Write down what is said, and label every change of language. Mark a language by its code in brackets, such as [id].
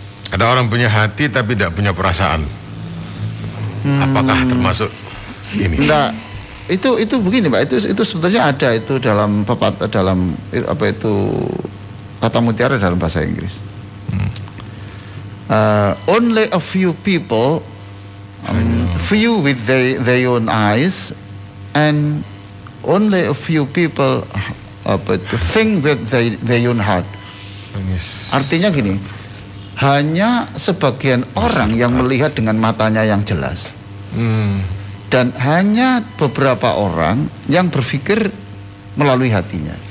[id] Ada orang punya hati tapi tidak punya perasaan. Apakah termasuk ini? Enggak. Itu begini, Pak. Itu sebetulnya ada itu dalam apa itu kata mutiara dalam bahasa Inggris. [en] Only a few people view with their own eyes, and only a few people think with their own heart. [id] Artinya gini, hanya sebagian orang yang melihat dengan matanya yang jelas, dan hanya beberapa orang yang berpikir melalui hatinya.